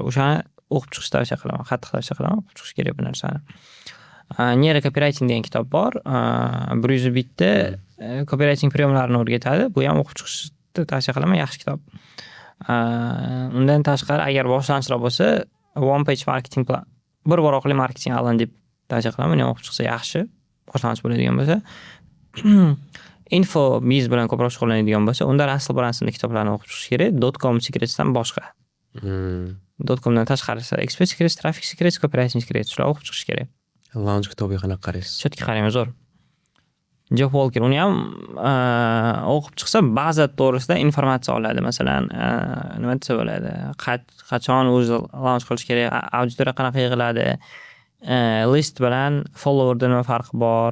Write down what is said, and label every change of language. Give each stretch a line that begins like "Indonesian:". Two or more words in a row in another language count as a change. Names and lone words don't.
Uzbek: O'shani o'qib chiqishni tavsiya qilaman. Qattiq tavsiya qilaman. O'qib chiqish kerak bu narsani. Nero copywriting degan kitob bor. 100 bitda copywriting priyomlarini o'rgatadi. Bu ham o'qib chiqishni tavsiya qilaman, yaxshi kitob. Undan tashqari, agar boshlanishroq bo'lsa,
English: one page marketing plan,
Uzbek: bir varaqli marketing alan deb tavsiya qilaman. Uni o'qib chiqsa yaxshi, boshlanish bo'ladigan bo'lsa. Info biz bilan ko'proq shug'ullanadigan bo'lsa, unda Russell Brunsonning kitoblarini o'qib chiqish kerak. .com secretsdan boshqa. .comdan tashqarisi expert secrets, traffic secrets, copywriting secrets shular o'qib chiqish kerak. Launch kitobiga qanaqa qaraysiz? Chetga qarayman, zo'r. Jeff Walker, uni ham o'qib chiqsa ba'zi to'g'risida informatsiya oladi. Masalan, nima desa bo'ladi? Qachon o'zi launch qilish kerak, auditoriya qanaqa yig'iladi, list bilan followerda nima farqi bor?